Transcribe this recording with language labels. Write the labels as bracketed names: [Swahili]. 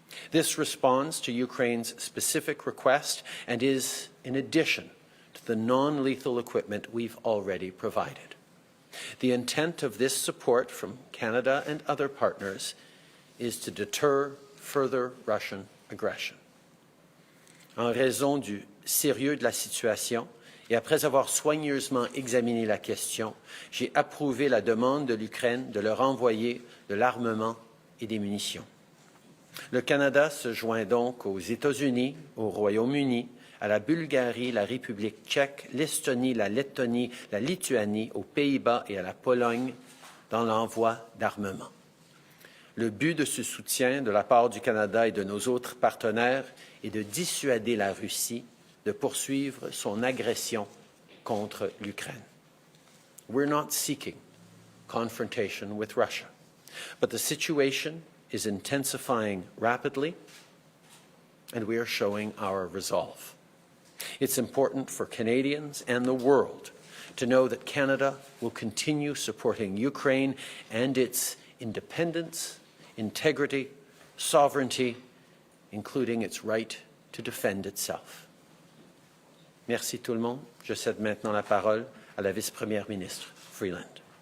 [English] This responds to Ukraine's specific request and is in addition to the non-lethal equipment we've already provided. The intent of this support from Canada and other partners is to deter further Russian aggression. [French] En raison du sérieux de la situation et après avoir soigneusement examiné la question, j'ai approuvé la demande de l'Ukraine de leur envoyer de l'armement et des munitions. Le Canada se joint donc aux États-Unis, au Royaume-Uni, à la Bulgarie, la République tchèque, l'Estonie, la Lettonie, la Lituanie, aux Pays-Bas et à la Pologne dans l'envoi d'armement. Le but de ce soutien de la part du Canada et de nos autres partenaires est de dissuader la Russie de poursuivre son agression contre l'Ukraine. [English] We're not seeking confrontation with Russia, but the situation is intensifying rapidly, and we are showing our resolve. It's important for Canadians and the world to know that Canada will continue supporting Ukraine and its independence, integrity, sovereignty, including its right to defend itself. [French] Merci tout le monde. Je cède maintenant la parole à la vice-première ministre Freeland.